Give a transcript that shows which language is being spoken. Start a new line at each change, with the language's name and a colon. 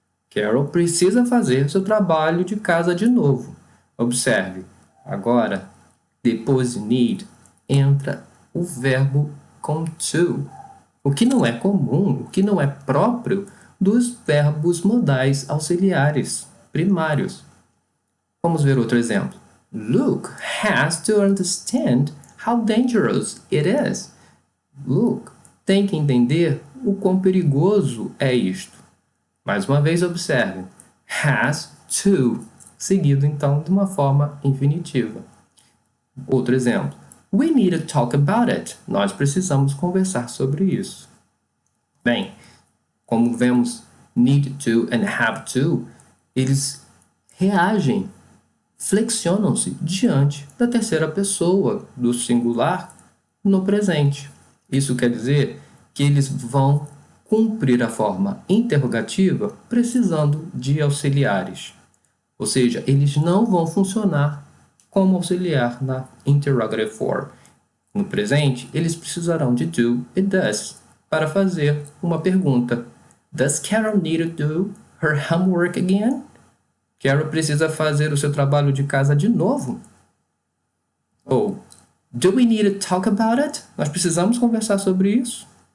Portuguese: Carol precisa fazer seu trabalho de casa de novo. Observe, agora, depois de need, entra o verbo com to, o que não é comum, o que não é próprio dos verbos modais auxiliares primários. Vamos ver outro exemplo.
English: Luke has to understand how dangerous it is.
Portuguese: Luke tem que entender o quão perigoso é isto. Mais uma vez, observe. Has to, seguido então de uma forma infinitiva. Outro exemplo.
English: We need to talk about it.
Portuguese: Nós precisamos conversar sobre isso. Bem, como vemos need to and have to, eles reagem, flexionam-se diante da terceira pessoa do singular no presente. Isso quer dizer que eles vão cumprir a forma interrogativa precisando de auxiliares. Ou seja, eles não vão funcionar como auxiliar na interrogative form. No presente, eles precisarão de do e does para fazer uma pergunta.
English: Does Carol need to do her homework again?
Portuguese: Carol precisa fazer o seu trabalho de casa de novo.
English: Ou, do we need to talk about it?
Portuguese: Nós precisamos conversar sobre isso.